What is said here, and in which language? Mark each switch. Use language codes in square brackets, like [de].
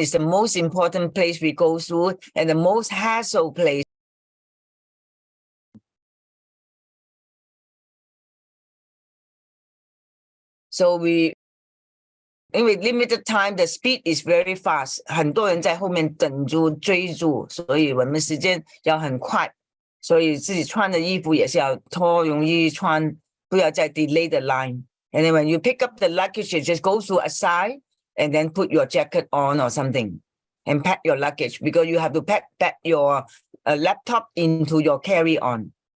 [en] It's the most important place we go through and the most hassle place. So in limited time, the speed is very fast. [zh] 很多人在后面等住追住，所以我们时间要很快。所以自己穿的衣服也是要脱，容易穿，不要再 [en] delay the line. And then when you pick up the luggage, you just go through a side and then put your jacket on or something and pack your luggage because you have to pack your laptop into your carry-on.